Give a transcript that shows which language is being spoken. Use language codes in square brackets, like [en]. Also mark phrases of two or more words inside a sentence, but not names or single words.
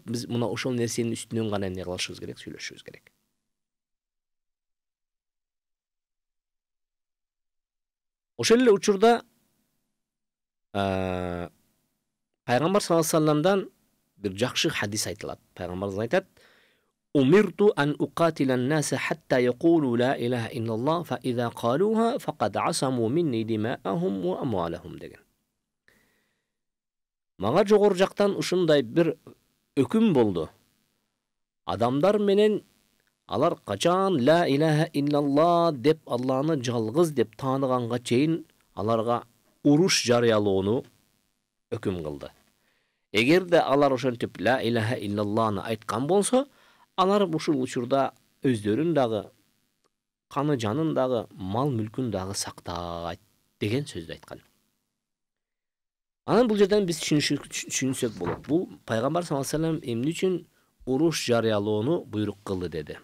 [ky] Биз мына ошол нерсенин үстүнөн гана эмне кылышыбыз керек, сүйлөшүбүз керек. Ошол эле учурда пайгамбар [ar] صلى الله عليه وسلم [ky] бир жакшы хадис айтылат. Пайгамбарыбыз айтат: [ar] "أمرت أن أقاتل الناس حتى يقولوا لا إله إلا الله فإذا قالوها فقد عصموا مني دماءهم وأموالهم" деген. [ky] Мага жогору жактан ушундай бир өкүм болду. Адамдар менен алар качан [ar] لا إله إلا الله [ky] деп Алланы жалгыз деп тааныганга чейин аларга уруш жарыялоону өкүм кылды. Эгерде алар ошентип [ar] لا إله إلا الله [ky] айткан болсо, алар ушул учурда өздөрүн дагы, каны жанын дагы, мал мүлкүн дагы сактайт деген сөздү айткан. Анан бул жерден биз түшүнсөк болот. Бул пайгамбар [ar] صلى الله عليه وسلم [ky] эмне үчүн уруш жарыялоону буйрук кылды деди.